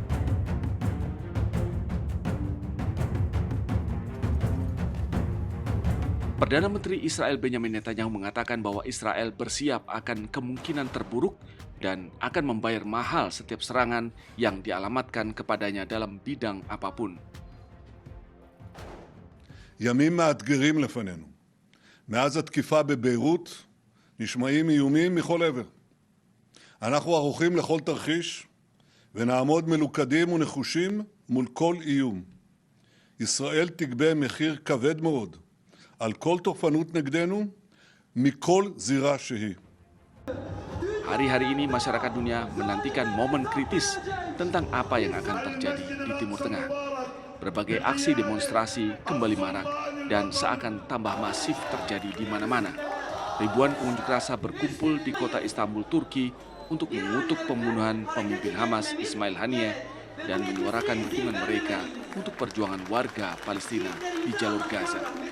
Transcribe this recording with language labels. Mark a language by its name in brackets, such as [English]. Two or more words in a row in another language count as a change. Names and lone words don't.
[Indonesian] Perdana Menteri Israel Benjamin Netanyahu mengatakan bahwa Israel bersiap akan kemungkinan terburuk dan akan membayar mahal setiap serangan yang dialamatkan kepadanya dalam bidang apapun. [Hebrew] ימים מאתגרים לפנינו. מאז התקיפה בביירות נשמעים איומים מכל עבר. אנחנו ערוכים לכל תרחיש ונעמוד מלוכדים ונחושים מול כל איום. ישראל תגבה מחיר כבד מאוד על כל תוקפנות נגדנו מכל זירה שהיא. [Indonesian] Hari-hari ini masyarakat dunia menantikan momen kritis tentang apa yang akan terjadi di Timur Tengah. Berbagai aksi demonstrasi kembali marak dan seakan tambah masif terjadi di mana-mana. Ribuan pengunjuk rasa berkumpul di kota Istanbul, Turki untuk mengutuk pembunuhan pemimpin Hamas Ismail Haniyeh dan menyuarakan dukungan mereka untuk perjuangan warga Palestina di jalur Gaza.